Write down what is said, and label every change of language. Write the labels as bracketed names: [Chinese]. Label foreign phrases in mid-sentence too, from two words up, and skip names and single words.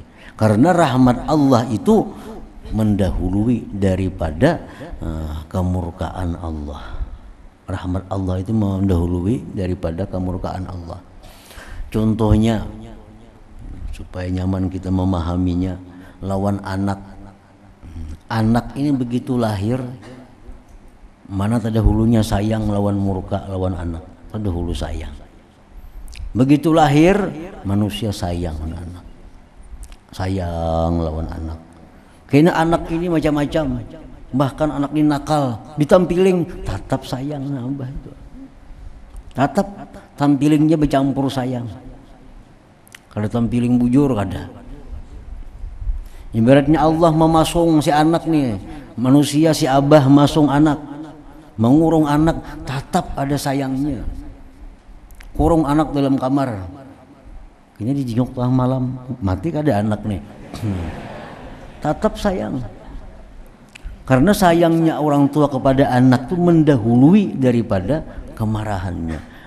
[Indonesian] Karena rahmat Allah itu mendahului daripada kemurkaan Allah. Rahmat Allah itu mendahului daripada kemurkaan Allah. [Banjar] Contohnya supaya nyaman kita memahaminya, lawan anak. Anak ini begitu lahir, mana terdahulunya sayang lawan murka lawan anak, terdahulu sayang. Begitu lahir manusia sayang anak, sayang lawan anak. Karena anak ini macam-macam, bahkan anak ini nakal, ditampiling tetap sayang nambah itu. Tetap tampilingnya bercampur sayang. Kalau tampiling bujur kada. [Indonesian] Ibaratnya Allah memasung si anak nih, manusia si abah masung anak, mengurung anak, tetap ada sayangnya. [Banjar] Kurung anak dalam kamar, ini dijenguk tengah malam, mati kada anak nih, tetap sayang. [Indonesian] Karena sayangnya orang tua kepada anak itu mendahului daripada kemarahannya.